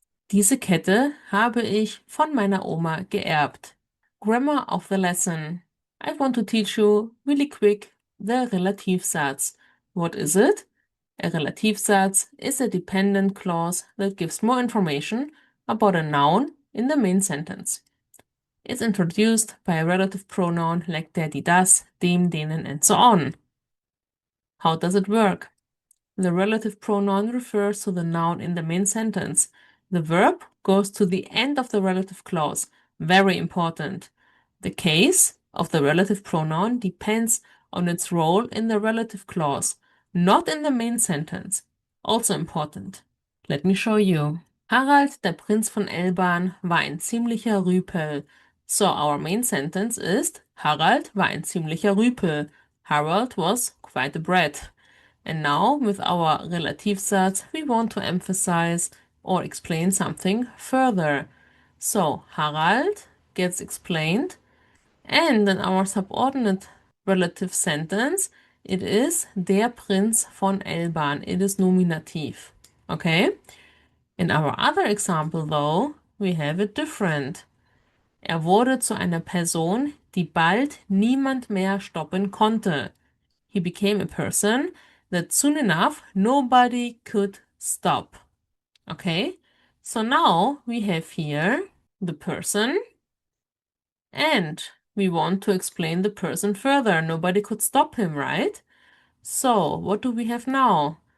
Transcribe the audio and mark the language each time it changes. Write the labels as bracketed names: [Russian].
[German] Diese Kette habe ich von meiner Oma geerbt. [English] Grammar of the lesson. I want to teach you really quick the Relativsatz. What is it? A Relativsatz is a dependent clause that gives more information about a noun in the main sentence. It's introduced by a relative pronoun like der, die, das, dem, denen, and so on. How does it work? The relative pronoun refers to the noun in the main sentence. The verb goes to the end of the relative clause. Very important. The case of the relative pronoun depends on its role in the relative clause, not in the main sentence. Also important. Let me show you. [German] Harald, der Prinz von Elbahn, war ein ziemlicher Rüpel. [English] So our main sentence is Harald [German] war ein ziemlicher Rüpel. [English] Harald was quite a brat. And now, with our Relativsatz, we want to emphasize or explain something further. So, Harald gets explained, and in our subordinate relative sentence, it is [German] der Prinz von Elbahn. [English] It is nominative. Okay? In our other example, though, we have it different. [German] Er wurde zu einer Person, die bald niemand mehr stoppen konnte. [English] He became a person that soon enough nobody could stop. Okay, so now we have here the person, and we want to explain the person further. Nobody could stop him, right? So what do we have now?